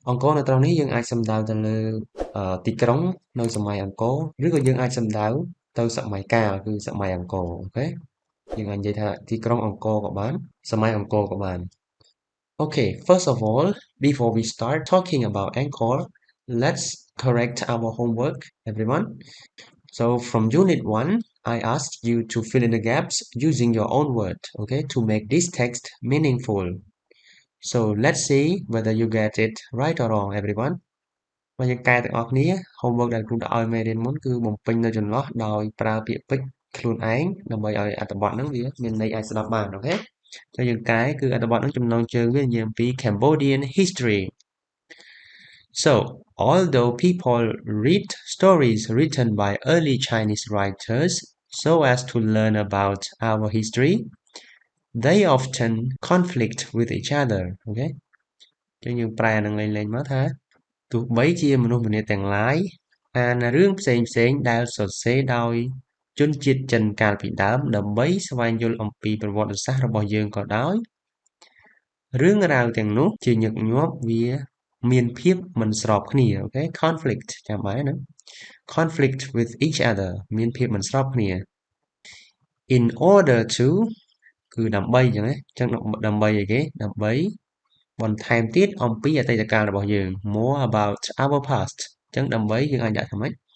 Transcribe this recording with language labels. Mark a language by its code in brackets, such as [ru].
[km] រនៅត្រង់នេះយើងអាចសំដៅទៅលើទីក្រុងនៅសម័យអង្គរឬក៏យើងអាចសំដៅទៅសម័យកាលគឺសម័យអង្គរអូខេយើងអាចនិយាយថាទីក្រុងអង្គរក៏បានសម័យអង្គរក៏បាន [en] Okay, first of all, before we start talking about Angkor, let's correct our homework, everyone. So from Unit 1, I asked you to fill in the gaps using your own word, okay, to make this text meaningful. So let's see whether you get it right or wrong, everyone. [km] បើយើងកែទាំងអស់គ្នា [en] homework [km] ដែលគ្រូដាក់ឲ្យមេរៀនមុនគឺបំពេញនៅចន្លោះដោយប្រើពាក្យពេចន៍ខ្លួនឯងដើម្បីឲ្យអត្ថបទហ្នឹងវាមានន័យអាចស្ដាប់បានអូខេ choយើងកែគឺអត្ថបទហ្នឹងចំណងជើងវានិយាយអំពី [en] Cambodian history. So, although people read stories written by early Chinese writers so as to learn about our history, they often conflict with each other. Okay? [km] ចឹងយើងប្រែនឹងលេងៗមកថាទោះបីជាមនុស្សម្នាទាំងឡាយអានរឿងផ្សេងៗដែលសរសេរដោយជនជាតិចិនកាលពីដើមដើម្បីស្វែងយល់អំពីប្រវត្តិសាស្ត្ររបស់យើងក៏ដោយ រឿងរ៉ាវទាំងនោះជាញឹកញាប់វាមានភាពមិនស្របគ្នាអូខេ conflict ចាំបានណា [en] conflict with each other [km] មានភាពមិនស្របគ្នា in order to គឺដើម្បីអញ្ចឹងណាចឹងដើម្បីអីគេដើម្បីបន្ថែមទៀតអំពីអតីតកាលរបស់យើង [en] more about our past [km] ចឹងដើម្បីយើងអាចដាក់ថាម៉េច